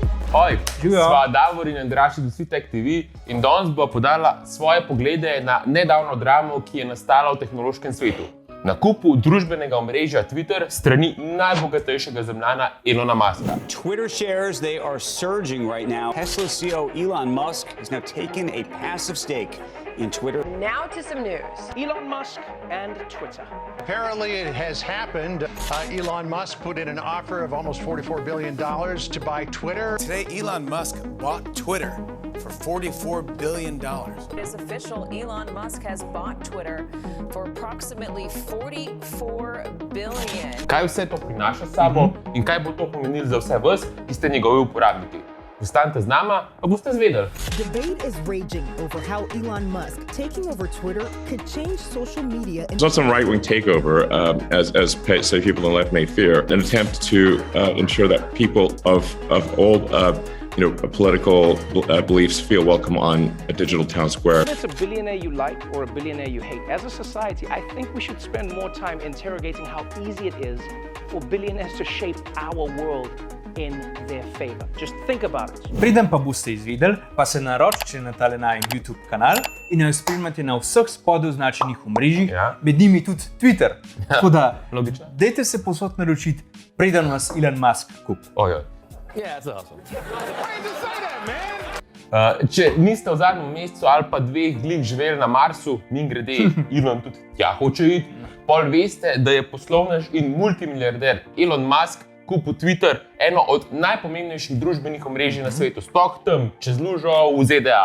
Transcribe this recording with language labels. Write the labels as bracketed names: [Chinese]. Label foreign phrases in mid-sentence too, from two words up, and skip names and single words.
[Slovenian] Oj, sva Davor in Andraž iz Tech TV in danes bo podala svoje poglede na nedavno dramo, ki je nastala v tehnološkem svetu. Nakupu družbenega omrežja Twitter strani najbogatejšega zemljana Elona Muska. [English] Twitter shares, they are surging right now. Tesla CEO Elon Musk has now taken a passive stake in Twitter. Now to some news. Elon Musk and Twitter. Apparently it has happened. Elon Musk put in an offer of almost $44 billion to buy Twitter. Today, Elon Musk bought Twitter for $44 billion. It is official, Elon Musk has bought Twitter for approximately $44 billion. [Slovenian] Kaj vse to prinaša s sabo in kaj bo to pomenilo za vse vas, ki ste njegovi uporabniki? Ostanite z nama, pa boste zvedeli. [English] Debate is raging over how Elon Musk taking over Twitter could change social media. It's not some right-wing takeover, as say people on the left may fear, an attempt to ensure that people of all political beliefs feel welcome on a digital town square. Whether it's a billionaire you like or a billionaire you hate, as a society, I think we should spend more time interrogating how easy it is for billionaires to shape our world in their favor. Just think about it. [Slovenian] Preden pa boste izvedeli, pa se naročite na tale najin YouTube kanal in jo spremljate na vseh spodaj označenih omrežjih, med njimi tudi Twitter. Tako da, dajte se posod naročiti, preden vas Elon Musk kupi. Ojoj. [English] Yeah, that's awesome. [Slovenian] Če niste v zadnjem mesecu ali pa dveh glih živeli na Marsu, mimogrede Elon tudi tja hoče iti, pol veste, da je poslovnež in multimilijarder Elon Musk kupil Twitter, eno od najpomembnejših družbenih omrežij na svetu, sploh tam, čez lužo v ZDA.